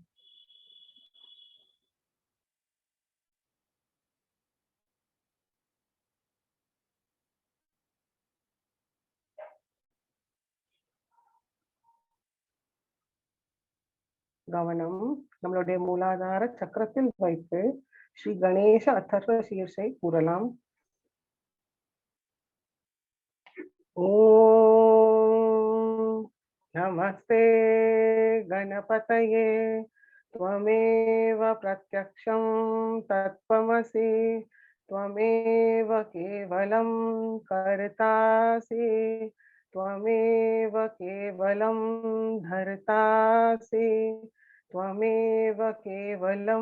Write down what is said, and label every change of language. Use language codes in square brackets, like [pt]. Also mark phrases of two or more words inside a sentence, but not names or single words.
[ta] கவனம் நம்மளுடைய மூலாதார சக்கரத்தில் வைத்து ஸ்ரீ கணேச அதர்வ சீர்ஷை கூறலாம். [sa] ॐ नमस्ते गणपतये त्वमेव प्रत्यक्षं तत्त्वमसि त्वमेव केवलं कर्तासि त्वमेव केवलं धर्तासि त्वमेव केवलं